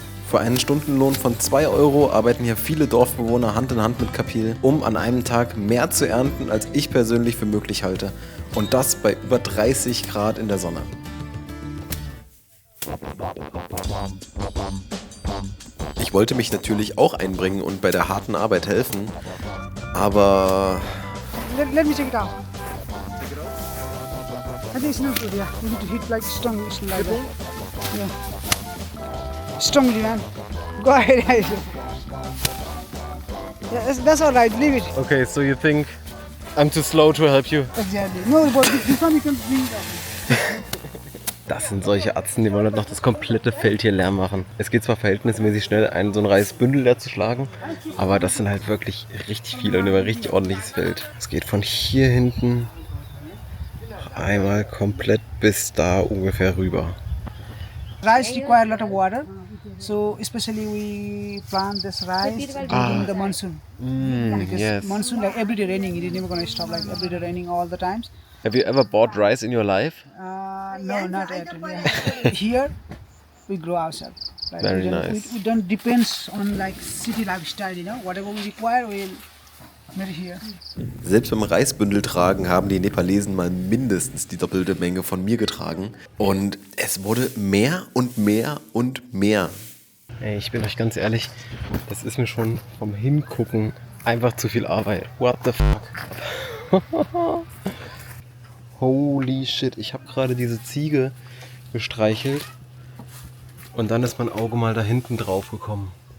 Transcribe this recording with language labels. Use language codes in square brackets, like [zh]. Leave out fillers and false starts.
[de] Für einen Stundenlohn von 2 € arbeiten hier viele Dorfbewohner Hand in Hand mit Kapil, um an einem Tag mehr zu ernten, als ich persönlich für möglich halte. Und das bei über 30 Grad in der Sonne. Ich wollte mich natürlich auch einbringen und bei der harten Arbeit helfen, aber... [en] Let me take it out. I think it's not good, yeah. You need to hit like strong, like that. Yeah. Strongly, man. Go ahead. Yeah, that's all right. Leave it. Okay, so you think I'm too slow to help you? Exactly. No, but this one you can bring that. [de] Das sind solche Atzen, die wollen halt noch das komplette Feld hier leer machen. Es geht zwar verhältnismäßig schnell, so ein Reisbündel leer zu schlagen, aber das sind halt wirklich richtig viele und über ein richtig ordentliches Feld. Es geht von hier hinten einmal komplett bis da ungefähr rüber. [en] Rice require a lot of water, so especially we plant this rice during the monsoon. Because yes. monsoon, like every day raining, it is never gonna stop. Like every day raining all the times. Have you ever bought rice in your life? No, not yet. Yeah. Here we grow ourselves. Like Very we don't, nice. We don't depends on like city lifestyle. You know, whatever we require, we'll make it here. [de] Selbst beim Reisbündel tragen haben die Nepalesen mal mindestens die doppelte Menge von mir getragen. Und es wurde mehr und mehr und mehr. Ey, ich bin euch ganz ehrlich, das ist mir schon vom Hingucken einfach zu viel Arbeit. [en] What the fuck? Holy shit, [de] ich habe gerade diese Ziege gestreichelt und dann ist mein Auge mal da hinten drauf gekommen.